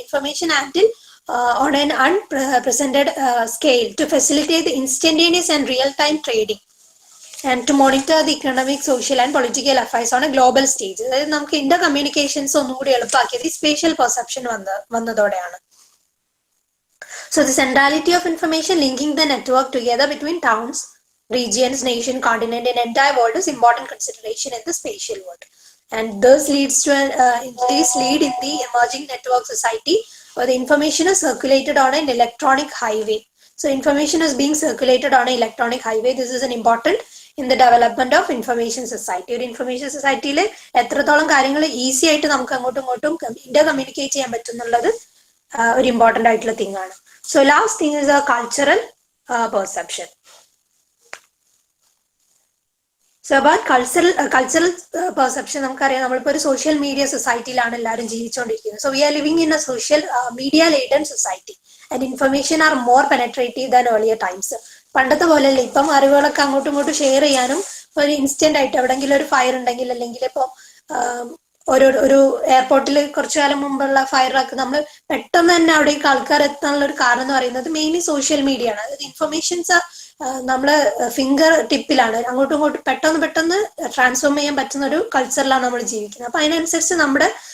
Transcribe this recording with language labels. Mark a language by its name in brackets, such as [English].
[English] Information handle on an unprecedented scale to facilitate the instantaneous and real time trading and to monitor the economic, social and political affairs on a global stage. [Malayalam] അതായത് നമുക്ക് Inter communications ഒന്നുകൂടി എളുപ്പമാക്കിയത് ഈ spatial perception വന്നതോടെയാണ്. [English] So the centrality of information linking the network together between towns, regions, nation, continent and entire world is important consideration in the spatial world. And this leads to this lead in the emerging network society where the information is circulated on an electronic highway. So information is being circulated on an electronic highway. This is an important in the development of information society. [Malayalam] ഒരു information സൊസൈറ്റിയിൽ എത്രത്തോളം കാര്യങ്ങൾ easy ആയിട്ട് നമുക്ക് അങ്ങോട്ടും ഇങ്ങോട്ടും Inter communicate ചെയ്യാൻ പറ്റുന്നുള്ളത് ഒരു ഇമ്പോർട്ടന്റ് ആയിട്ടുള്ള തിങ് ആണ്. [English] So last thing is a cultural perception. So about cultural perception, [Malayalam] നമുക്കറിയാം നമ്മളിപ്പോൾ ഒരു സോഷ്യൽ മീഡിയ സൊസൈറ്റിയിലാണ് എല്ലാവരും ജീവിച്ചുകൊണ്ടിരിക്കുന്നത്. [English] So we are living in a social media laden society and information are more penetrative than earlier times. [Malayalam] പണ്ടത്തെ പോലെയല്ല, ഇപ്പം അറിവുകളൊക്കെ അങ്ങോട്ടും ഇങ്ങോട്ടും share ചെയ്യാനും ഒരു ഇൻസ്റ്റന്റ് ആയിട്ട് എവിടെങ്കിലും ഒരു ഫയർ ഉണ്ടെങ്കിൽ അല്ലെങ്കിൽ ഇപ്പം ഒരു എയർപോർട്ടിൽ കുറച്ചു കാലം മുമ്പുള്ള ഫയറൊക്കെ നമ്മൾ പെട്ടെന്ന് തന്നെ അവിടേക്ക് ആൾക്കാർ എത്താനുള്ള ഒരു കാരണം എന്ന് പറയുന്നത് മെയിൻലി സോഷ്യൽ മീഡിയ ആണ്. അതായത് ഇൻഫർമേഷൻസ് നമ്മള് ഫിംഗർ ടിപ്പിലാണ്, അങ്ങോട്ടും ഇങ്ങോട്ടും പെട്ടെന്ന് ട്രാൻസ്ഫോം ചെയ്യാൻ പറ്റുന്ന ഒരു കൾച്ചറിലാണ് നമ്മൾ ജീവിക്കുന്നത്. അപ്പൊ അതിനനുസരിച്ച് നമ്മുടെ